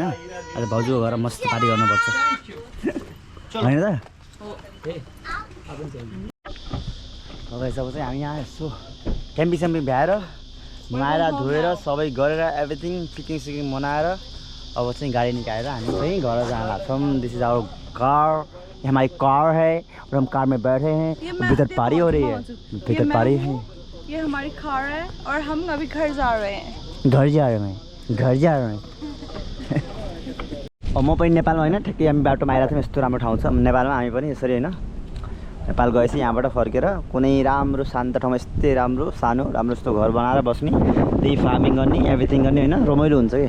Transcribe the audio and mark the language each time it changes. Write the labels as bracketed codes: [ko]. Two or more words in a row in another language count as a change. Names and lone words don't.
[ne] आज भाउजूको घर मस्त पार्टी गर्नुपर्छ होइन त? अब चाहिँ हामी यहाँ यसो क्याम्पिङ स्याम्पिङ भ्याएर नुहाएर धोएर सबै गरेर [en] everything picnic sicnic [ne] मनाएर अब चाहिँ गाडी निकालेर हामी चाहिँ घर जान लाग्छौँ। [en] this is our car. [hi] ये हमारी कार है और हम कार में बैठे हैं। भीतर पारी हो रही है, भीतर पारी है। ये हमारी कार है और हम अभी घर जा रहे हैं। घर जा रहे हैं। [ne] अब म पनि नेपालमा होइन, ठ्याक्कै हामी बाटोमा आइरहेको थियौँ। यस्तो राम्रो ठाउँ छ नेपालमा। हामी पनि यसरी होइन नेपाल गएपछि यहाँबाट फर्केर कुनै राम्रो शान्त ठाउँमा यस्तै राम्रो सानो राम्रो जस्तो घर बनाएर बस्ने, त्यही फार्मिङ गर्ने, एभ्रिथिङ गर्ने होइन, रमाइलो हुन्छ कि।